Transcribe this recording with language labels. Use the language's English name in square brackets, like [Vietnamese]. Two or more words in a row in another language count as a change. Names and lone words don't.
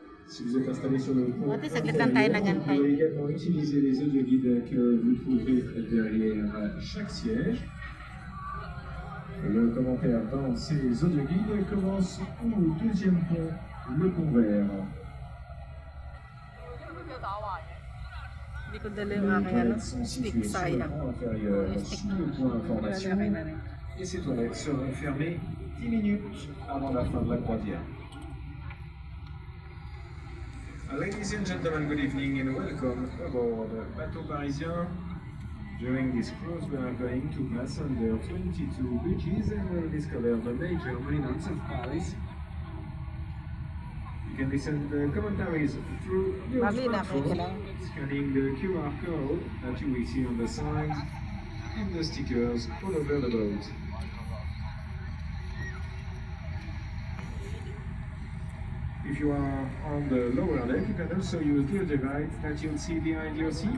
[French] Si vous êtes installé sur le pont [Filipino] Buti saglit lang tayo [French] intérieur, vous [Filipino] nagantay. [French] pouvez également utiliser les audioguides que vous trouverez derrière chaque siège. Le commentaire dans ces audioguides commence au deuxième pont, le pont vert. [Filipino] Hindi ko dala [French] Les [Filipino] yung aking ano, [French] toilettes sont [Filipino] stick, [French] situées sur le [Filipino] sayang. [French] pont inférieur, sous le point information. [Filipino] Lalaki na rin. [French] Et ces toilettes seront fermées 10 minutes avant la fin de la croisière. [English] Ladies and gentlemen, good evening and welcome aboard Bateau Parisien. During this cruise, we are going to pass under 22 beaches and will discover the major monuments of Paris. You can listen to the commentaries through your [Filipino] Mali na, [English] smartphone, [Filipino] kaya lang. [English] scanning the QR code that you will see on the side and the stickers all over the boat. If you are on the lower deck, you can also use the device that you'll see behind your seat.